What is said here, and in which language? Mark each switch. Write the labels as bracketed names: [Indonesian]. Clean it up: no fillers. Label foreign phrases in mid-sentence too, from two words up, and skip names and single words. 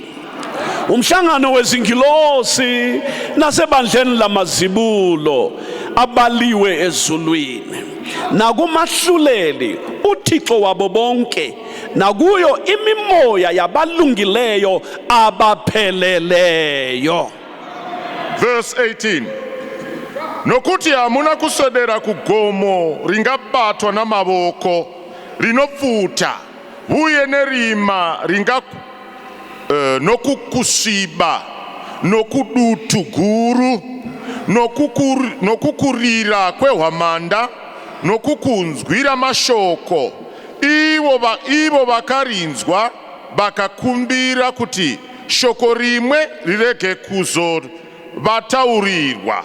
[Xhosa] Umhlangano wezingilosi nasebandleni lamazibulo abaliwe ezulwini nakumahluleli uThixo wabo bonke nakuyo imimoya yabalungileyo abapheleleyo. [English] Verse 18. [Shona] Nokuti hamuna kuswedera kugomo ringabatwa namavoko rinopfuta uye nerima nokukusviba nokudutu guru nokukurira kwehwamanda nokukunzwira mashoko ivo vakarinzwa vakakumbira kuti shoko rimwe rirege kuzovataurirwa.